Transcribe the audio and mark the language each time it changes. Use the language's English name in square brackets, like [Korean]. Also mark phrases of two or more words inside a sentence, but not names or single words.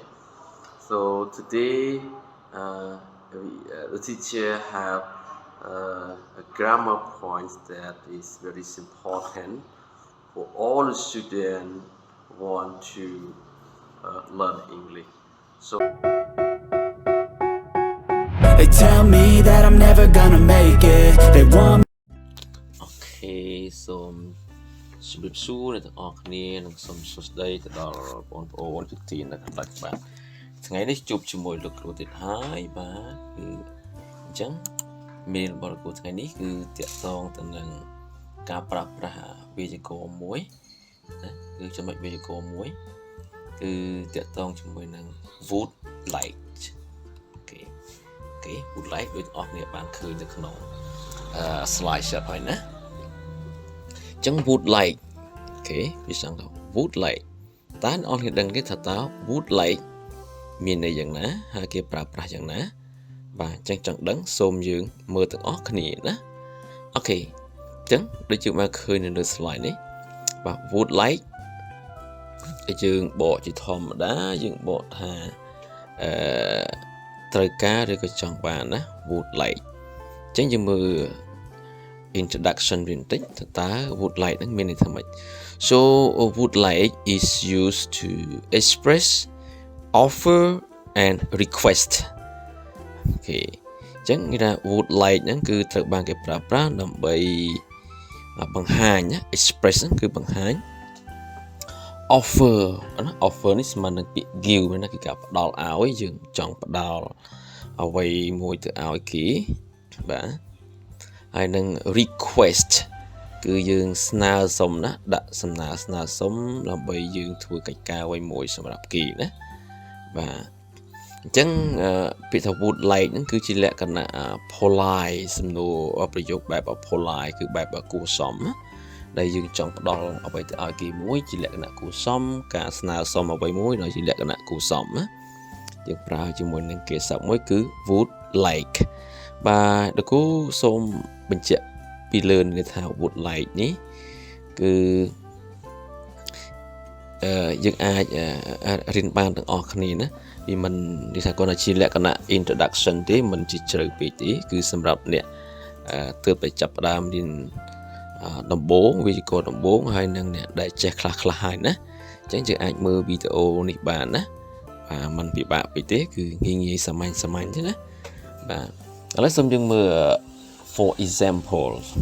[English] So today, the teacher have a grammar point that is very important for all the students who want to learn English. So They tell me that I'm never gonna make it. They want [Khmer] okay, សូមជម្រាបសួរអ្នកទាំងអស់គ្នានិងសូមសួស្តីទៅដល់បងប្អូនជាទីនៅខាងបាទថ្ងៃនេះជួបជាមួយលោកគ្រូទៀតហើយបាទគឺអញ្ចឹងមេរៀនរបស់លោកគ្រូថ្ងៃនេះគឺតាក់ទងទៅនឹងការប្រើប្រាស់វេយ្យាករណ៍មួយណាគឺចំណុចវេយ្យាករណ៍មួយគឺតាក់ទងជាមួយនឹង [English] would like [Khmer] អូខេ [English] would like [Khmer] ដូចអ្នកនរបានឃើញនៅក្នុង [English] slide shot [Khmer] ហើយណាអញ្ចឹង [English] would like [Khmer] អូខេវាចង់ថា [English] would like [Khmer] តើអ្នកនរគ្នាដឹងទេថាតើ [English] would like [Khmer] មានន័យយ៉ាងណាហើយគេប្រើប្រាស់យ៉ាងណាបាទអញ្ចឹងចង់ដឹងសូមយើងមើលទាំងអស់គ្នាណាអូខេអញ្ចឹងដូចយើងបានឃើញនៅលើ slide នេះបាទ [English] would like [Khmer] យើងបកជាធម្មតាយើងបកថា ត្រូវការឬក៏ចង់បានណា [English] would like [Khmer] អញ្ចឹងយើងមើល introduction វាបន្តិចតើ [English] would like [Khmer] ហ្នឹងមានន័យថាម៉េច [English] so would like is used to express offer and request [Khmer] អូខេអញ្ចឹងគេថា [English] would like [Khmer] ហ្នឹងគឺត្រូវ បានគេប្រើប្រាស់ដើម្បីបង្ហាញណា express ហ្នឹងគឺបង្ហាញ offer ណា offer នេះស្មើនឹងពាក្យ give ណាគឺការផ្ដល់ឲ្យយើងចង់ផ្ដល់អ្វីមួយទៅឲ្យ គេបាទហើយនឹង request គឺយើងស្នើសុំណាដាក់សំណើស្នើសុំដើម្បីយើងធ្វើកិច្ចការអ្វីមួយសម្រាប់គេ ណាបាទអញ្ចឹងពាក្យថា [English] would like [Khmer] ហ្នឹងគឺជាលក្ខណៈ polite សំណួរប្រយោគបែប polite គឺបែបគួរសមណាដែលយើងចង់ផ្ដល់អ្វីទៅឲ្យគេមួយជាលក្ខណៈគួរសមការស្នើសុំអ្វីមួយដែលជាលក្ខណៈគួរសមណាយើងប្រើជាមួយនឹងគេសព្ទមួយគឺ [English] would like [Khmer] បាទលោកគ្រូសូមបញ្ជាក់ពីលើនេះថា [English] would like [Khmer] នេះគឺ យើងអាចរៀនបានទាំងអស់គ្នាណាវាមិននិយាយថាគាត់ជាលក្ខណៈ introduction ទេមិនជាជ្រៅពេកទេគឺសម្រាប់អ្នកទើបតែចាប់ផ្ដើមរៀនដំបូងវេយ្យាករណ៍ដំបូងហើយនឹងអ្នកដែលចេះខ្លះហើយណាអញ្ចឹងយើងអាចមើលវីដេអូនេះបានណាបាទมันពិបាកពេកទេគឺងាយសាមញ្ញទេណាបាទឥឡូវសូមយើងមើល [English] for examples